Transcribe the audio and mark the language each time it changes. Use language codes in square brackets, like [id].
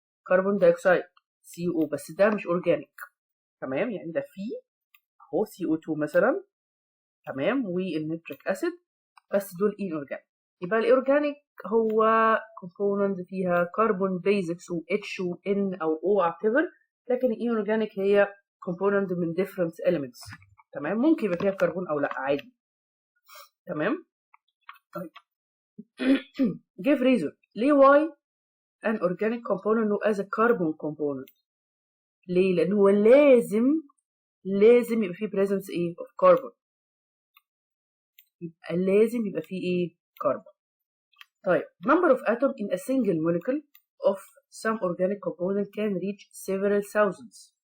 [ar] كربون دايوكسيد CO بس ده مش أورجانيك، تمام، يعني ده فيه أهو CO2 مثلا، تمام، والنيتريك أسيد بس دول inorganic. يبقى الأورجانيك هو component فيها كربون بيزكس و H و N أو O whatever، لكن الانورجانيك هي component من [en] different elements، [ar] تمام، ممكن يبقى فيها كربون او لا عادي، تمام. [en] طيب give reason [ar] ليه [en] why an organic component known as a carbon component. [ar] ليه؟ لان هو لازم يبقى فيه presence ايه of carbon، يبقى لازم يبقى فيه ايه carbon. [en] طيب number of atoms in a single molecule of some organic component can reach several thousands.